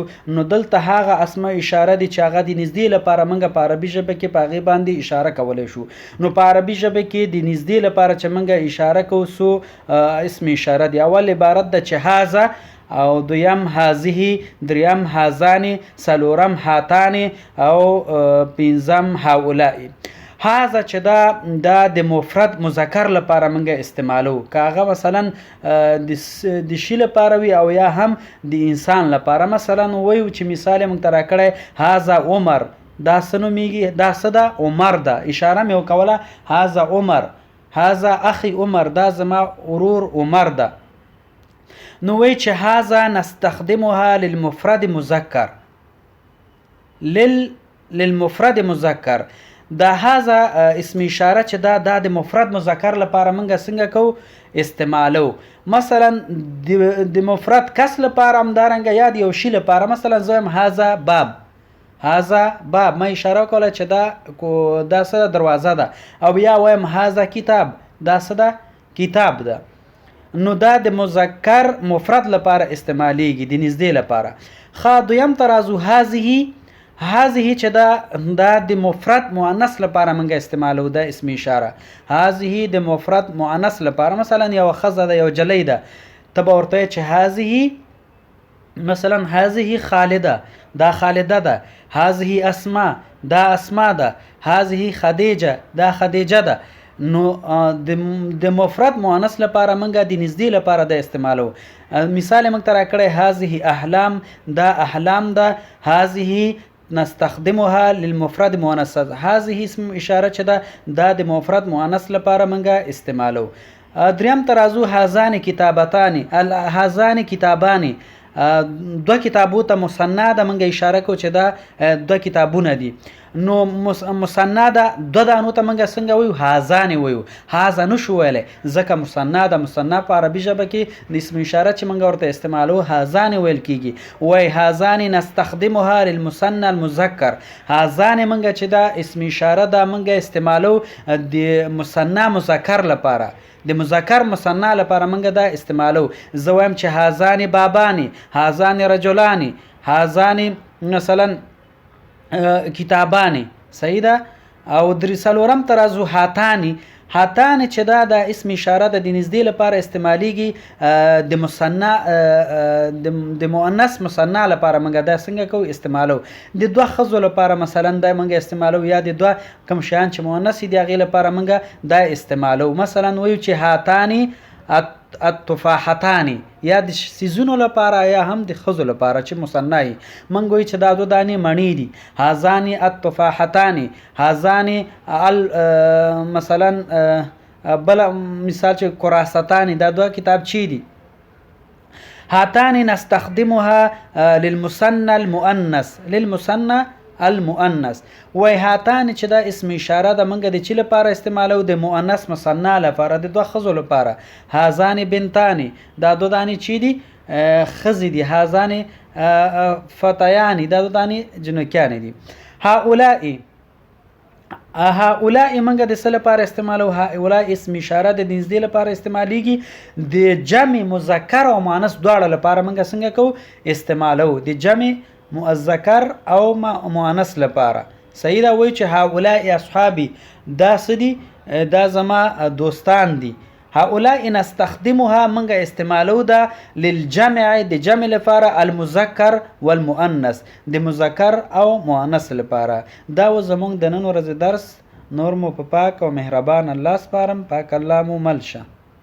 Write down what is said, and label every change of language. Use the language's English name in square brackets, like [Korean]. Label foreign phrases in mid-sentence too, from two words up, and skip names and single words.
[Pashto] نو دلته هغه اسماء اشاره دي چې هغه د نږدې لپاره موږ په عربي ژبه کې په هغې باندې اشاره کولی شو. نو په عربي ژبه کې د نږدې لپاره چې موږ اشاره کوو سو اسم اشاره دی. اول عبارت ده چې هذا، او دویم هذه، دریم هذان، څلورم هاتان او پنځم هؤلاء. هذا چې دا د مفرد مذکر لپاره موږ استعمالو، که هغه مثلا د شي لپاره وي او یا هم د انسان لپاره. مثلا وایو چې مثال موږ ته راکړی هذا عمر، دا څه نومیږي؟ دا څه ده؟ عمر ده. اشاره مې وکوله [Arabic] هذا عمر، هذا اخي عمر، [Pashto] دا زما ورور عمر ده. نو وایي چې [Arabic] هذا نستخدمها للمفرد مذکر، للمفرد مذکر. [Pashto] دا هذا اسم اشاره چې دا د مفرد مذکر لپاره موږ څنګه کوو؟ استعمالو. مثلا د مفرد کس لپاره همدارنګه یا د یو شي لپاره. مثلا زه وایم [Arabic] هذا باب، هذا باب، [Pashto] ما اشاره کوله چې دا څه دروازه ده. او یا وایم [Arabic] هذا کتاب، [Pashto] دا څه ده؟ کتاب ده. نو دا د مذکر مفرد لپاره استعمالیږي، د نږدې لپاره. دویم ترازو هذه چې دا د مفرد مؤنث لپاره موږ استعمالو، دا اسم اشاره. هذه د مفرد مؤنث لپاره. مثلا یو ښځه ده، یو جلی ده، ته به ورته چې هذه، مثلا هذه خالده، دا خالده ده. هذه اسماء، دا اسماء ده. هذه خدیجه، دا خدیجه ده. نو د مفرد مؤنث لپاره موږ د نږدې لپاره د استعمالو. مثال موږ ته راکړی هذه احلام، دا احلام ده. [Arabic] هذه نستخدمها للمفرد مؤنث. [Pashto] هذه اسم اشاره چې دا د مفرد مؤنث لپاره موږ استعمالو. دریم ترازو [Arabic] هذان کتابتان، هذان کتابان، [Pashto] دو کتابو ته مثنا ده موږ اشاره کو چې دا دو کتابونه دي. نو مثنا ده دو دانو ته موږ څنګه وایو؟ هذان وایو. هذا نشو ویلی ځکه مثنا ده. مثنا په عربي ژبه کې د اسم اشاره چې موږ ورته استعمالو هذان ویل کیږي. [Arabic] وای هذان نستخدمها للمثنى المذکر. [Pashto] هذان موږ چې دا اسم اشاره ده موږ استعمالو د مثنا مذکر لپاره، د مذکر مثنا لپاره موږ دا استعمالو. زه وایم چې [Arabic] هذان بابانی، هذان رجلانی، هذان مثلا کتابانی. [Pashto] صحیح ده. او څلورم ترازو هاتانی. هاتان چې دا اسم اشاره ده د نږدې لپاره استعمالیږي. د مثنا د مؤنث مثنا لپاره موږ دا څنګه کوو؟ استعمالو. د دوه ښځو لپاره مثلا دا موږ استعمالو، یا د دوه کوم شیان چې مؤنث دي هغې لپاره موږ دا استعمالو. مثلا وایو چې [Arabic] هاتانی التفاحتان، [Pashto] یا د سیزونو لپاره یا هم د ښځو لپاره چې مثنا وي. موږ وایو چې دا دو دانې مڼې دي. [Arabic] هذان التفاحتان، [Pashto] هذان مثلا بل مثال چې کراستان، دا دوه کتابچې دي. [Arabic] هاتان نستخدمها للمثنى المؤنث، للمثنى المؤنث. [Pashto] وای هاتان چې دا اسم اشاره ده موږ د چی لپاره استعمالو؟ د مؤنث مثنا لپاره، د دوه ښځو لپاره. [Arabic] هذان بنتان، [Pashto] دا دو دانې چی دي؟ ښځې دي. [Arabic] هذان فتیان، [Pashto] دا دو دانې جنکیانې دي. هؤلاء، هؤلاء موږ د څه لپاره استعمالو؟ هؤلاء اسم اشاره د نږدې لپاره استعمالیږي. د جمع مذکر او مؤنث دواړه لپاره موږ څنګه کوو؟ استعمالو. د جمع مذکر او مؤنث لپاره. صحیح ده. وایي چې [Arabic] هؤلاء اصحابي، [Pashto] دا څه دي؟ دا زما دوستان دي. [Arabic] هؤلاء نستخدمها [Pashto] موږ استعمالو ده للجمع، د جمع لپاره، [Arabic] المذکر والمؤنث، [Pashto] د مذکر او مؤنث لپاره. دا و زموږ د نن ورځې درس. نور مو په پاک او مهربان الله سپارم. پاک الله مو مل شه.